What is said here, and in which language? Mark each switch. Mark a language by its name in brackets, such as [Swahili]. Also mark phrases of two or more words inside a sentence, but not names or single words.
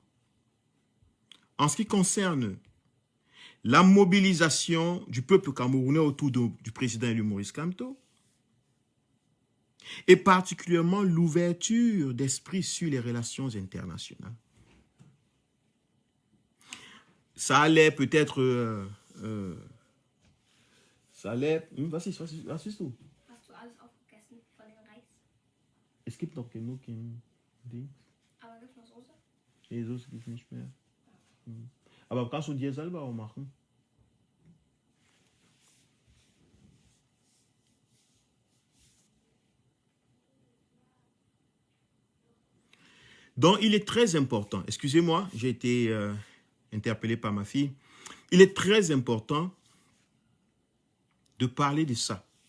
[French] En ce qui concerne la mobilisation du peuple camerounais autour du président élu Maurice Kamto, et particulièrement l'ouverture d'esprit sur les relations internationales. Ça allait peut-être... ça allait... [German] Was ist du? Hast du alles aufgegessen von dem Reis? Es gibt noch genug im Ding. Aber gibt es noch Soße? Nee, Soße gibt es nicht mehr. Aber kannst du dir selber auch machen? [French] Donc, il est très important, excusez-moi, j'ai été interpellé par ma fille, il est très important de parler de ça.